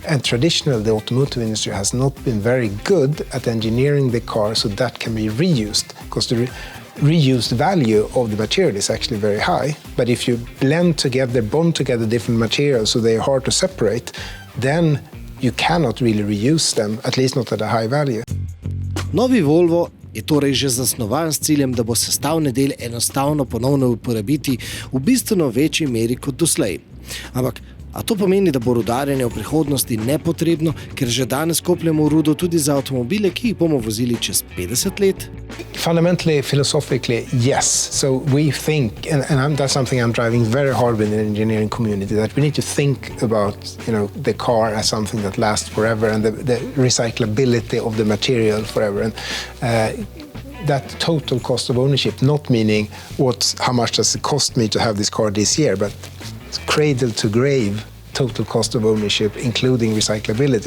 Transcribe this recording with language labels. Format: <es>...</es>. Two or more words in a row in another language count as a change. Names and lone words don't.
<en>And traditionally the automotive industry has not been very good at engineering the car so that can be reused, because the reused value of the material is actually very high. But if you bond together different materials so they are hard to separate, then you cannot really reuse them, at least not at a high value.</en> <sl>Novi Volvo je torej že zasnovan s ciljem, da bo sestavne dele enostavno ponovno uporabiti v bistveno večji meri kot doslej. Ampak a to pomeni, da bo rudarjenje v prihodnosti nepotrebno, ker že danes kopljemo rudo tudi za avtomobile, ki jih bomo vozili čez 50 let?</sl> <en>Fundamentally, philosophically, yes. So we think, and that's something I'm driving very hard with in the engineering community, that we need to think about, the car as something that lasts forever and the recyclability of the material forever. And that total cost of ownership, not meaning how much does it cost me to have this car this year, but cradle to grave total cost of ownership, including recyclability.</en>